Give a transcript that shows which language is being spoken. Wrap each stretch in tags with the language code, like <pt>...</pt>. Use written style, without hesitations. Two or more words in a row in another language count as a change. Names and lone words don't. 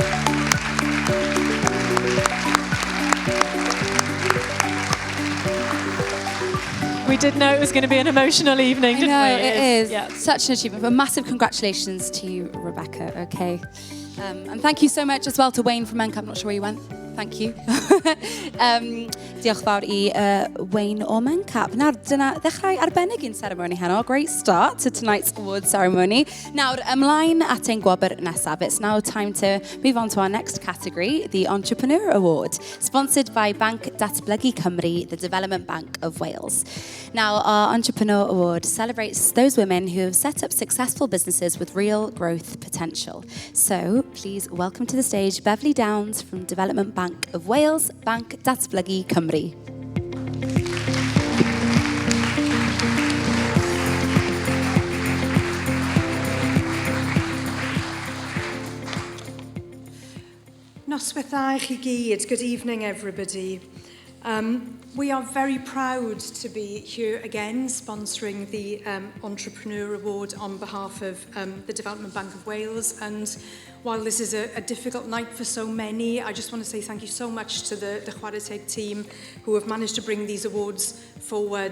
<en>We did know it was going to be an emotional evening, didn't we? It is. Yeah. Such an achievement. But massive congratulations to you, Rebecca, okay? And thank you so much as well to Wayne from Mencap. I'm not sure where you went. Thank you.</en> <cy>Diolch fawr I Wayne o Mencap. Nawr, dyna ddechrau arbennig i'n ceremony heno.</cy> <en>Great start to tonight's award ceremony. Nawr, ymlaen at ein gwobr nesaf. It's now time to move on to our next category, the Entrepreneur Award, sponsored by Banc Datblygu Cymru, the Development Bank of Wales. Now, our Entrepreneur Award celebrates those women who have set up successful businesses with real growth potential. So, please welcome to the stage Beverly Downs from Development Bank of Wales, Banc Datblygu Cymru.</en> <cy>Noswaith dda I chi gyd.</cy> <en>Good evening, everybody. We are very proud to be here again sponsoring the Entrepreneur Award on behalf of the Development Bank of Wales. And while this is a difficult night for so many, I just want to say thank you so much to the Chwaraeteg team who have managed to bring these awards forward.</en>